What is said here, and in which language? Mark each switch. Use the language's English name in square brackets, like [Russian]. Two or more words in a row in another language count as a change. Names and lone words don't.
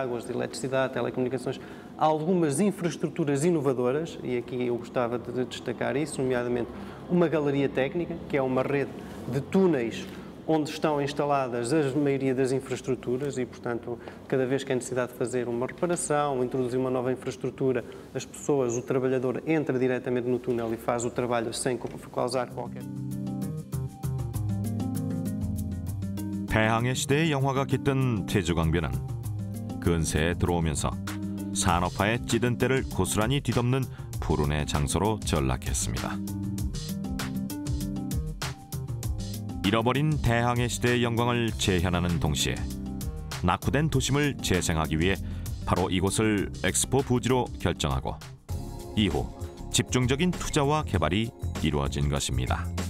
[Portuguese] de eletricidade, telecomunicações, algumas infraestruturas inovadoras, e aqui eu gostava de destacar isso, nomeadamente uma galeria técnica, que é uma rede de túneis onde estão instaladas a maioria das infraestruturas e, portanto, cada vez que há necessidade de fazer uma reparação, introduzir uma nova infraestrutura, as pessoas, o trabalhador entra diretamente no túnel e faz o trabalho sem causar qualquer... [Korean] 대항해 시대의 영화가 깃든 태주강변은 근세에 들어오면서 산업화의 찌든 때를 고스란히 뒤덮는 불운의 장소로 전락했습니다. 잃어버린 대항해 시대의 영광을 재현하는 동시에 낙후된 도심을 재생하기 위해 바로 이곳을 엑스포 부지로 결정하고 이후 집중적인 투자와 개발이 이루어진 것입니다.